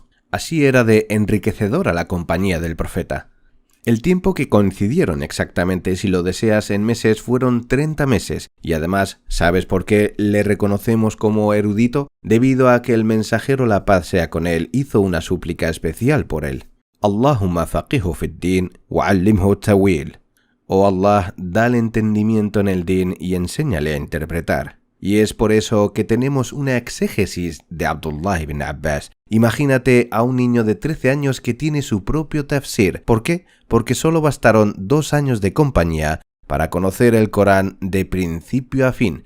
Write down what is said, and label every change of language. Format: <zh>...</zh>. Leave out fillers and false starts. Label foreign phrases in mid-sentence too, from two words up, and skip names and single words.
<es>Así era de enriquecedora la compañía del profeta. El tiempo que coincidieron exactamente, si lo deseas en meses, fueron 30 meses. Y además, ¿sabes por qué le reconocemos como erudito? Debido a que el mensajero, la paz sea con él, hizo una súplica especial por él.</es> <ar>اللَّهُمَّ فَقِّهْهُ فِي الدِّينِ وَعَلِّمْهُ التَّأْوِيلَ.</ar> <es>Oh Allah, dale entendimiento en el din y enséñale a interpretar. Y es por eso que tenemos una exégesis de Abdullah ibn Abbas. Imagínate a un niño de 13 años que tiene su propio tafsir. ¿Por qué? Porque solo bastaron 2 años de compañía para conocer el Corán de principio a fin.</es>